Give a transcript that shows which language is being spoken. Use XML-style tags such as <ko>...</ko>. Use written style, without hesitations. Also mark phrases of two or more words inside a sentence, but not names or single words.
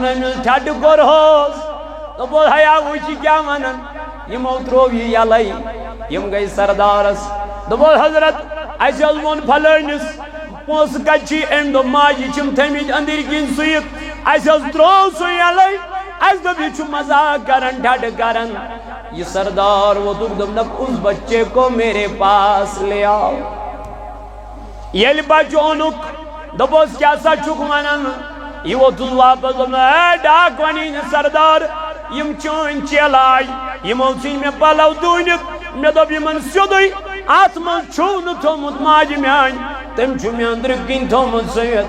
<ks>أمِس ٹھڈٕ کوٚرہوس دوٚپُس ہیا وٕچھ یہِ کیٛاہ ونان یِمو ترٛوو یہِ یلے یِم گٔے سردارس دوٚپُس حضرت اَسہِ حظ ووٚن فلٲنِس پونٛسہٕ کتہِ چھی أمۍ دوٚپ ماجہِ چھِم تھٲیمٕتۍ أنٛدٕرۍ کِنۍ سُوِتھ اَسہِ حظ ترٛوو سُہ یلے اَسہِ دوٚپ یہِ چھُ مزاق کران ٹھڈٕ کران یہ سردار ووٚتھُکھ دوٚپنکھ</ks> <ur>اُس بچے کو میرے پاس لے آو</ur> <ks>ییٚلہِ بچہٕ اوٚنُکھ دوٚپُس کیٛاہ سا چھُکھ ونان یہِ ووٚتھُس واپس دوٚپُن ہے ڈاک وَنی نہٕ سردار یِم چٲنۍ چیلہٕ آے یِمو ژھٕنۍ مےٚ پلو دوٗنِتھ مےٚ دوٚپ یِمن سیوٚدُے اتھ منٛز چھُو نہٕ تھوٚمُت ماجہِ میٛانہِ تٔمۍ چھُ مےٚ أنٛدرٕ کِنۍ تھوٚمُت سُوِتھ</ks>